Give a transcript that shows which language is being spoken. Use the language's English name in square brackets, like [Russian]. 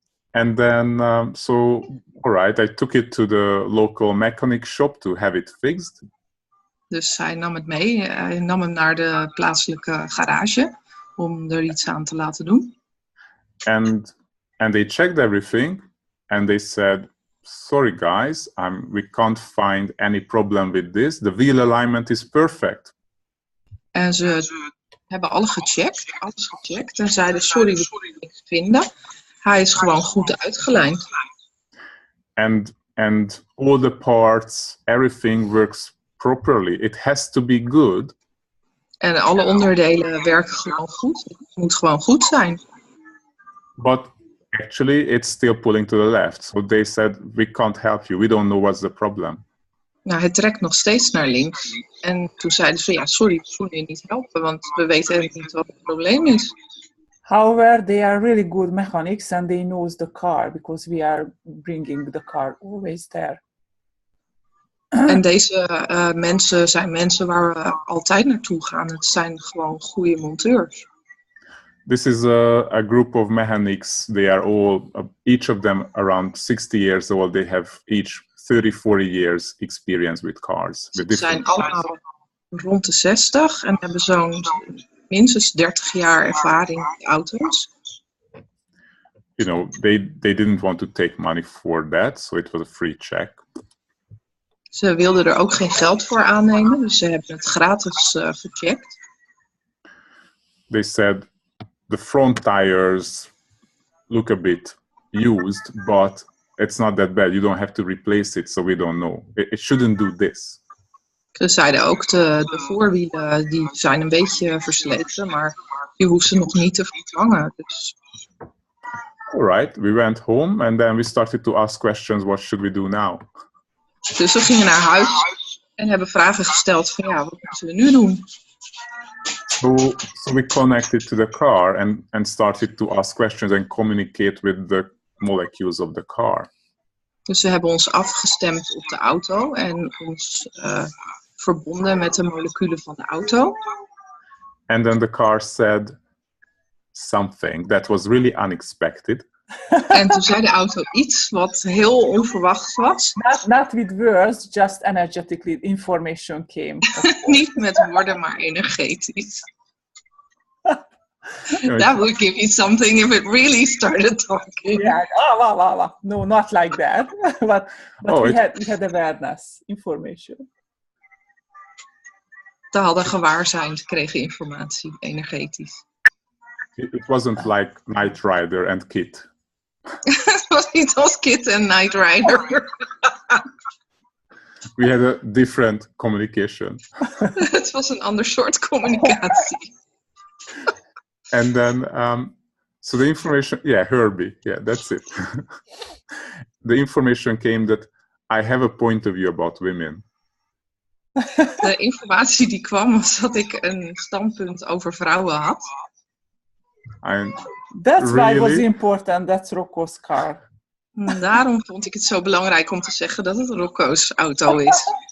[English] And then, all right, I took it to the local mechanic shop to have it fixed. [Dutch] Dus hij nam het mee. Hij nam hem naar de plaatselijke garage om er iets aan te laten doen. [English] And they checked everything and they said, sorry guys, we can't find any problem with this. The wheel alignment is perfect. [Dutch] En ze hebben alles gecheckt en zeiden sorry, we kunnen niks vinden. Hij is gewoon goed uitgelijnd. [English] And all the parts, everything works properly. It has to be good. [Dutch] En alle onderdelen werken gewoon goed. Het moet gewoon goed zijn. [English] But actually, it's still pulling to the left. So they said, we can't help you. We don't know what's the problem. [Dutch] Nou, het trekt nog steeds naar links. En toen zeiden ze, ja, sorry, we kunnen je niet helpen, want we weten helemaal niet wat het probleem is. [English] However, they are really good mechanics and they know the car because we are bringing the car always there. [Dutch] En deze mensen zijn mensen waar we altijd naartoe gaan. Het zijn gewoon goede monteurs. [English] This is a group of mechanics. They are all, each of them around 60 years old. They have each 30, 40 years experience with cars. [Dutch] Ze zijn allemaal rond de 60 en hebben zo'n minstens 30 jaar ervaring met auto's. [English] You know, they didn't want to take money for that, so it was a free check. [Dutch] Ze wilden er ook geen geld voor aannemen, dus ze hebben het gratis gecheckt. [English] They said the front tires look a bit used, but it's not that bad. You don't have to replace it, so we don't know. It shouldn't do this. [Dutch] Ze zeiden ook de voorwielen die zijn een beetje versleten, maar je hoeft ze nog niet te vervangen. Dus. [English] All right, we went home and then we started to ask questions. What should we do now? [Dutch] Dus we gingen naar huis en hebben vragen gesteld van ja, wat moeten we nu doen? [English] So we connected to the car and started to ask questions and communicate with the molecules of the car. [Dutch] Dus we hebben ons afgestemd op de auto en ons verbonden met de moleculen van de auto. [English] And then the car said something that was really unexpected. [Dutch] En toen zei de auto iets wat heel onverwachts was. [English] Not with words, just energetically information came. [Dutch] Niet met woorden, maar energetisch. [English] That would give you something if it really started talking. Yeah, no, not like that. but we had awareness, information. [Dutch] Ze hadden gewaarzijn, ze kregen informatie, energetisch. [English] It wasn't like Knight Rider and Kit. [Dutch] Het was Kit en Knight Rider. [English] We had a different communication. [Dutch] Het was een ander soort communicatie. [English] And then, so the information, Herbie, that's it. The information came that I have a point of view about women. [Dutch] De informatie die kwam was dat ik een standpunt over vrouwen had. [English] That's why it was important, that's Rocco's car. [Dutch] Daarom vond ik het zo belangrijk om te zeggen dat het Rocco's auto is.